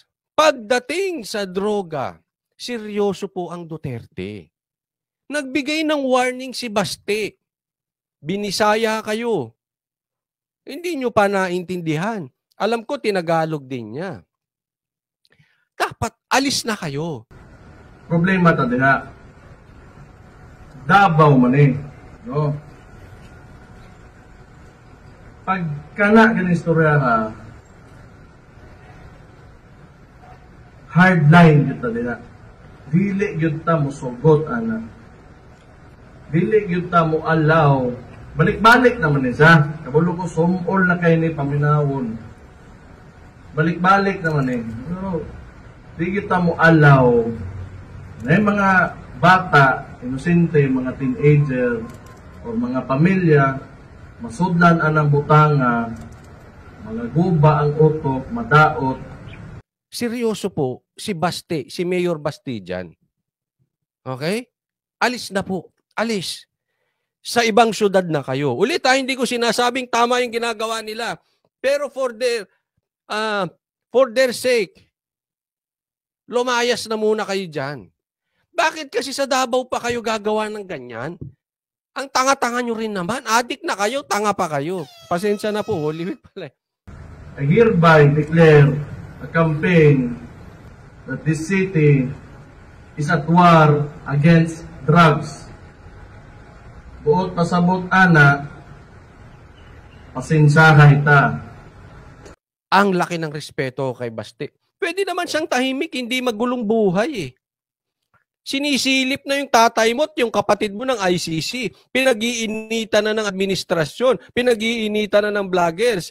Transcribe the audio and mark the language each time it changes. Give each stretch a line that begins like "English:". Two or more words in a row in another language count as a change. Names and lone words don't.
Filipino: Pagdating sa droga, seryoso po ang Duterte. Nagbigay ng warning si Baste. Binisaya kayo. Hindi nyo pa naintindihan. Alam ko, tinagalog din niya. Dapat alis na kayo.
Cebuano: Problema ta diha. Davao man eh. No? Pag kana ganing istorya ha, hardline yun ta diha. Dili yun ta mo sugot, ana. Dili yun ta mo allow. Balik-balik naman isa. Kabulo ko, sumol na kayo ni paminawon. Balik-balik naman eh. No, di kita mo allow na yung mga bata, inosente, mga teenager, o mga pamilya, masudlan anang butanga, mga guba ang utok, madaot.
Filipino: Seryoso po, si Baste, si Mayor Baste dyan. Okay? Alis na po. Alis. Sa ibang syudad na kayo. Ulit hindi ko sinasabing tama yung ginagawa nila.
English: Pero for their sake,
Filipino: lumayas na muna kayo dyan. Bakit kasi sa Davao pa kayo gagawa ng ganyan? Ang tanga-tanga nyo rin naman. Adik na kayo, tanga pa kayo. Pasensya na po, Holy Week pala.
English: I hereby declare a campaign that this city is at war against drugs.
Cebuano: Buot pasabot ana, Pasinsahay ta.
Filipino: Ang laki ng respeto kay Baste. Pwede naman siyang tahimik, hindi magulong buhay eh. Sinisilip na yung tatay mo at yung kapatid mo ng ICC. Pinag-iinitan na ng administrasyon. Pinag-iinitan na ng vloggers.